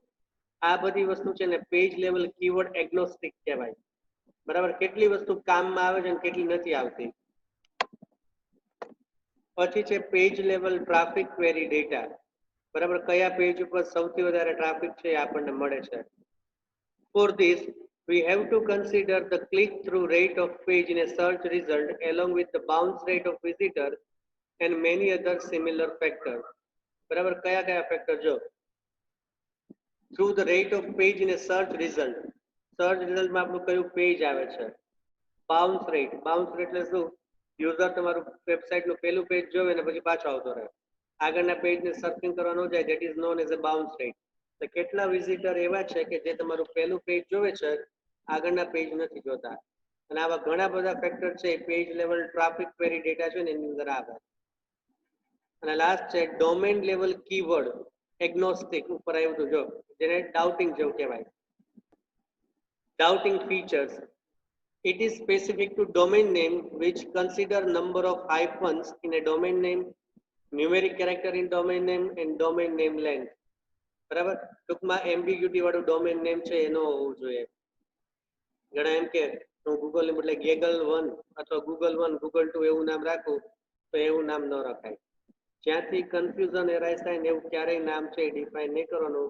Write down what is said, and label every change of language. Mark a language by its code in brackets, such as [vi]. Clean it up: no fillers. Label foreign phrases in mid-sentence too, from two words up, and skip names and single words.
[gu] આ બધી વસ્તુ છે ને [en] page level keyword agnostic [gu] કહેવાય. બરાબર, કેટલી વસ્તુ કામમાં આવે છે અને કેટલી નથી આવતી. પછી છે [en] page level traffic query data. [gu] બરાબર, કયા પેજ ઉપર સૌથી વધારે ટ્રાફિક છે એ આપણને મળે છે. [en] For this, we have to consider the click-through rate of page in a search result along with the bounce rate of visitor and many other similar factors. [gu] બરાબર, કયા કયા ફેક્ટર? [en] જો through the rate of page in a search result. [gu] સર્ચ રિઝલ્ટમાં આપણું કયું પેજ આવે છે. [en] bounce rate. bounce rate [gu] એટલે શું? યુઝર તમારું વેબસાઇટનું પહેલું પેજ જોવે ને પછી પાછો આવતો રહે, આગળના પેજને સર્ચિંગ કરવા ન જાય, [en] that is known as a bounce rate. [gu] એટલે કેટલા વિઝિટર એવા છે કે જે તમારું પહેલું પેજ જોવે છે, આગળના પેજ નથી જોતા. અને આવા ઘણા બધા ફેક્ટર છે [en] page level traffic query data [gu] છે ને એની અંદર આવે. અને લાસ્ટ છે [en] domain level keyword agnostic. [gu] ઉપર આવ્યું હતું જો, જેને ડાઉટિંગ જેવું કહેવાય. [en] Doubting features. It is specific to domain name which consider number of hyphens in a domain name, numeric character in domain name and domain name length. [gu] બરાબર, ટૂંકમાં એમ્બિગ્યુટી વાળું [en] domain name [gu] છે એનો હોવું જોઈએ. ઘણા એમ કે હું ગૂગલ ને બદલે ગેગલ 1 અથવા ગૂગલ 1 ગૂગલ 2 એવું નામ રાખું, તો એવું નામ ન રખાય. જ્યાંથી [en] confusion arise [gu] થાય ને એવું ક્યારેય નામ છે ડિફાઇન નહીં કરવાનું.